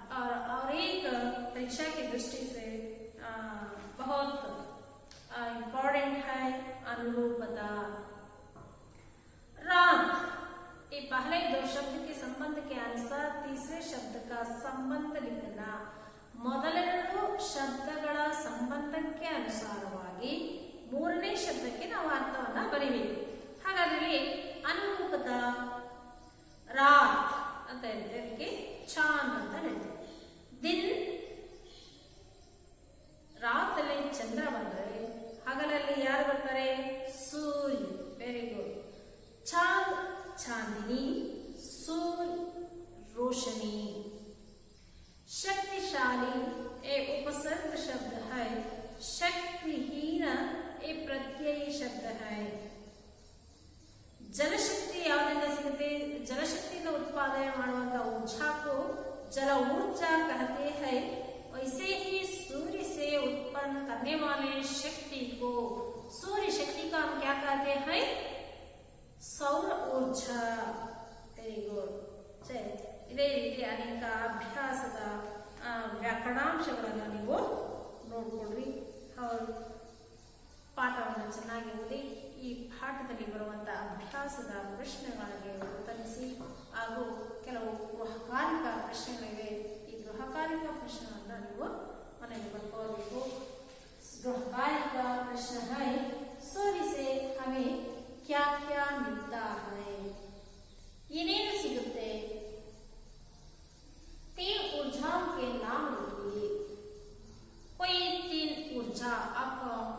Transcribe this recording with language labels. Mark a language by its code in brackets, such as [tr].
[hi] और एक परीक्षा की दृष्टि से बहुत इम्पोर्टेंट है अनुरूपता। रात ये पहले दो शब्द के संबंध के अनुसार तीसरे शब्द का संबंध लिखना। [kn] ಮೊದಲೆರಡು ಶಬ್ದಗಳ ಸಂಬಂಧಕ್ಕೆ ಅನುಸಾರವಾಗಿ ಮೂರನೇ ಶಬ್ದಕ್ಕೆ ನಾವು ಅರ್ಥವನ್ನ ಬರೀಬೇಕು. ಹಾಗಾದ್ರೆ ಅನುರೂಪತ ರಾತ್ ಅಂತ ಹೇಳ್ತೇವೆ, ಅದಕ್ಕೆ ಚಾಂದ್ ಅಂತ ಹೇಳ್ತೇವೆ. ದಿನ್ ರಾತಲ್ಲಿ ಚಂದ್ರ ಬಂದರೆ ಹಗಲಲ್ಲಿ ಯಾರು ಬರ್ತಾರೆ? ಸೂರ್ಯ. [en] Very good. [hi] ಚಾಂದ್ ಚಾಂದಿನಿ, सूर्य रोशनी। शक्तिशाली एक उपसर्ग शब्द है, शक्तिहीन एक प्रत्ययी शब्द है। [kn] जलशक्ति ಯಾವ್ದರಿಂದ ಸಿಗುತ್ತೆ? [hi] जलशक्तिಯಿಂದ [kn] ಉತ್ಪಾದನೆ ಮಾಡುವಂತ [hi] ऊर्जा को जल ऊर्जा कहते हैं। वैसे ही सूर्य से उत्पन्न करने वाले शक्ति को, सूर्य शक्ति का हम क्या कहते हैं? सौर ऊर्जा। [en] Very good. [kn] ಸರಿ, ಇದೇ ರೀತಿ ಅನೇಕ ಅಭ್ಯಾಸದ ವ್ಯಾಕರಣಾಂಶಗಳನ್ನು ನೀವು ನೋಡ್ಕೊಳ್ರಿ. ಅವರು ಪಾಠವನ್ನು ಚೆನ್ನಾಗಿ ಓದಿ ಈ ಪಾಠದಲ್ಲಿ ಬರುವಂತಹ ಅಭ್ಯಾಸದ ಪ್ರಶ್ನೆಗಳಿಗೆ ಉತ್ತರಿಸಿ, ಹಾಗೂ ಕೆಲವು ಗೃಹಕಾಲಿಕ ಪ್ರಶ್ನೆಗಳಿವೆ. ಈ ಗೃಹಕಾಲಿಕ ಪ್ರಶ್ನೆಗಳನ್ನು ನೀವು ಮನೆಗೆ ಬರ್ಕೋಬೇಕು. [hi] गृहकालिक प्रश्न है, सूर्य से हमें क्या क्या मिलता है? [kn] ಏನೇನು ಸಿಗುತ್ತೆ? [hi] तीन ऊर्जाओं के नाम लिखिए. कोई तीन ऊर्जा आप